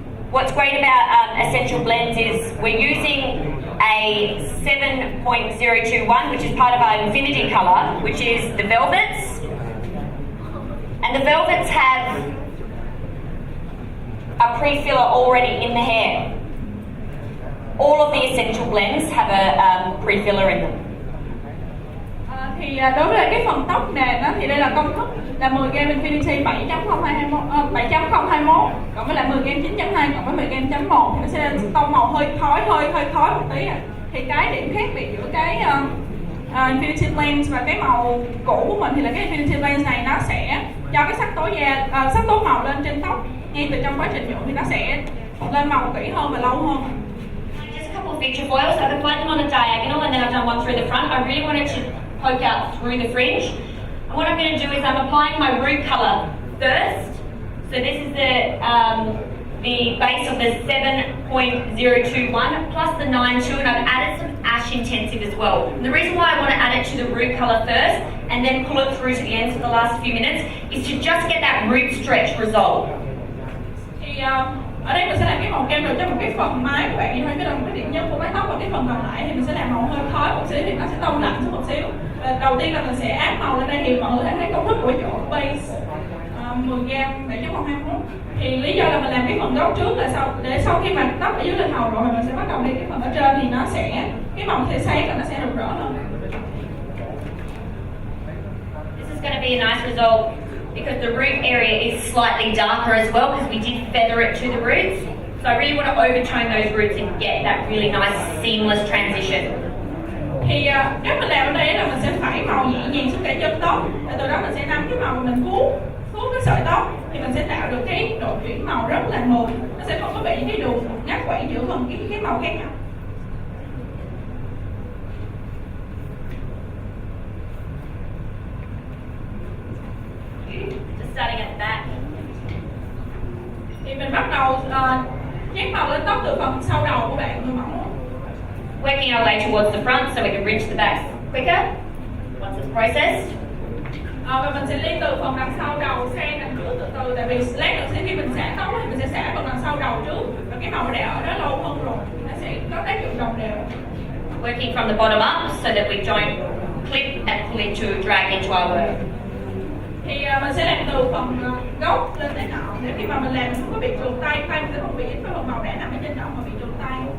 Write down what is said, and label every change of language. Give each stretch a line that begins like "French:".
English: What's great about Essential Blends is we're using a 7.021, which is part of our Infinity colour, which is the velvets. And the velvets have a pre-filler already in the hair. All of the Essential Blends have a pre-filler in them.
Vietnamese: Thì đối với cái phần tóc nền đó, thì đây là công thức là 10 g Infinity 7.021, cộng với lại 10 g 9.2 cộng với 10 g 1 thì nó sẽ lên tông màu hơi khói một tí. Thì cái điểm khác biệt giữa cái Infinity Blends và cái màu cũ của mình thì là cái Infinity Blends này nó sẽ cho cái sắc tố da, sắc tố màu lên trên tóc ngay từ trong quá trình nhuộm thì nó sẽ lên màu kỹ hơn và lâu hơn.
English: Feature foils, I've applied them on a diagonal and then I've done one through the front. I really wanted to poke out through the fringe. And what I'm going to do is I'm applying my root colour first. So this is the base of the 7.021 plus the 92, and I've added some ash intensive as well. And the reason why I want to add it to the root colour first and then pull it through to the ends for the last few minutes is to just get that root stretch result.
Vietnamese: Thì ở đây mình sẽ làm cái màu kem rồi cho một cái phần mái của bạn như thôi, cái là một cái điểm nhấn của mái tóc, và cái phần còn lại thì mình sẽ làm màu hơi khói một xíu thì nó sẽ tông lạnh xuống một xíu. Đầu tiên là mình sẽ áp màu lên đây thì mọi người thấy công thức của chỗ base 10g 7.121. Thì lý do là mình làm cái phần gốc trước là để sau khi mà tóc ở dưới lên màu rồi mình sẽ bắt đầu lên cái phần ở trên thì nó sẽ cái màu sẽ sáng và nó sẽ rực rỡ hơn.
English: be a nice result because the root area is slightly darker as well because we did feather it to the roots. So I really want to overtone those roots and get that really nice seamless transition.
Vietnamese: Thì nếu mình làm ở đây là mình sẽ phẩy màu nhẹ nhàng xuống cái chân tóc, và từ đó mình sẽ nắm cái màu mình cuốn cái sợi tóc, thì mình sẽ tạo được cái độ chuyển màu rất là mượt, nó sẽ không có bị những cái đường ngắt quãng giữa phần cái màu khác nhau.
English: Just starting at the back.
Vietnamese: Thì mình bắt đầu nhét màu lên tóc từ phần sau đầu của bạn người mẫu.
English: Working our way towards the front so we can reach the back quicker once it's processed.
Vietnamese: Và mình sẽ đi từ phần đằng sau đầu sang đằng trước từ từ, tại vì lát nữa khi mình xả tóc thì mình sẽ xả phần đằng sau đầu trước, và cái màu đã ở đó lâu hơn rồi nó sẽ có tác dụng đồng đều.
English: Working from the bottom up so that we don't clip and pull it to drag into our work.
Vietnamese: Thì mình sẽ làm từ phần gốc lên tới nọn, để khi mà mình làm mình không có bị trượt tay mình sẽ không bị cái phần màu đã nằm ở trên nọn mà bị trượt tay.